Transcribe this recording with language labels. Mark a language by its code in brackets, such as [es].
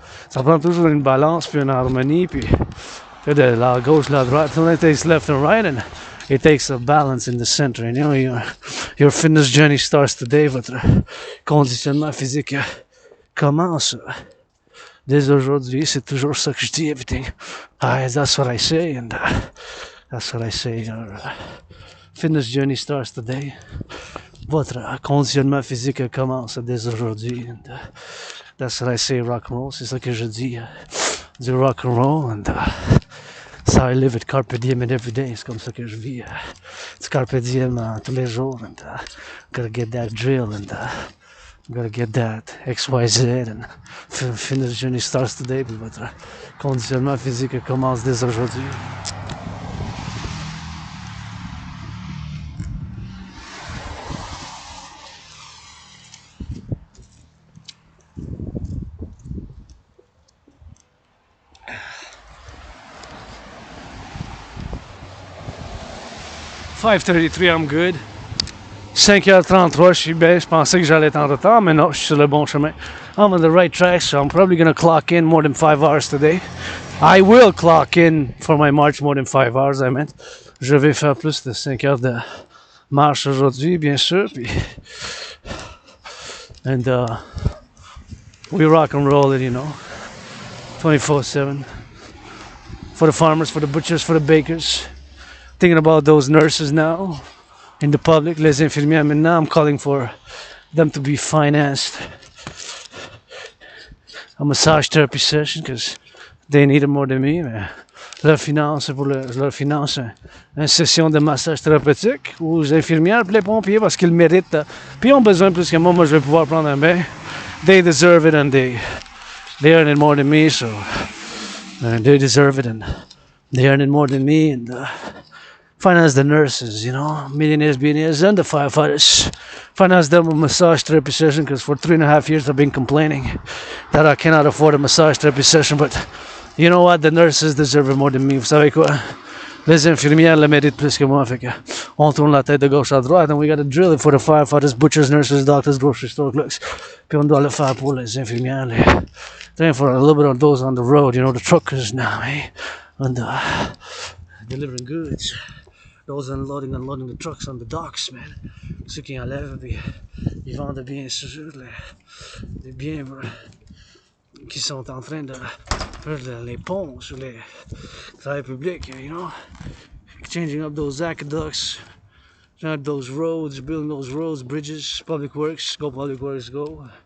[fr] Ça prend toujours une balance, puis une harmonie, puis de la gauche, la droite. [en] It takes left and right, and it takes a balance in the center. And, you know, your fitness journey starts today. [fr] Votre conditionnement physique commence dès aujourd'hui. C'est toujours ça que je dis. [en] Everything. That's what I say, and that's what I say. Your fitness journey starts today. [fr] Votre conditionnement physique commence dès aujourd'hui. [en] And that's what I say, rock and roll. [fr] C'est ça que je dis. [en] Du rock and roll, and that's how I live it, carpe diem and every day. [fr] C'est comme ça que je vis. [en] It's carpe diem [fr] tous les jours, [en] and gotta get that drill, and gotta get that XYZ, and fitness journey starts today. [fr] Puis votre conditionnement physique commence dès aujourd'hui. $5:33, [en] I'm good. [fr] 5:33, je suis bien. Je pensais que j'allais être en retard, mais non, je suis sur le bon chemin. [en] I'm on the right track, so I'm probably going to clock in more than 5 hours today. I will clock in for my march more than 5 hours, I meant. [fr] Je vais faire plus de 5 heures de marche aujourd'hui, bien sûr. [en] Puis, and we rock and roll it, you know, 24/7. For the farmers, for the butchers, for the bakers. Thinking about those nurses now in the public, [fr] les infirmières maintenant. [en] I'm calling for them to be financed a massage therapy session because they need it more than me. [fr] Mais leur finance une session de massage thérapeutique aux infirmières et les pompiers parce qu'ils méritent. Puis ils ont besoin plus que moi. Moi, je vais pouvoir prendre un bain. [en] They deserve it, and they earn it more than me. So they deserve it, and they earn it more than me. And finance the nurses, you know, millionaires, billionaires, and the firefighters. Finance them a massage therapy session because for 3.5 years I've been complaining that I cannot afford a massage therapy session. But you know what? The nurses deserve it more than me. [fr] Vous savez quoi? Les infirmières le méritent plus que moi. Fait que on tourne la tête de gauche à droite, [en] and we gotta drill it for the firefighters, butchers, nurses, doctors, grocery store clerks. [fr] Puis on doit le faire pour les infirmières. [en] Then for a little bit of those on the road, you know, the truckers now, eh? And delivering goods. Those unloading the trucks on the docks, man. [fr] Ceux qui enlèvent, puis ils vendent bien sûr les biens qui sont en train de faire les ponts sur les travailleurs publics, you know. [en] Changing up those aqueducts, those roads, building those roads, bridges, public works, go public works, go.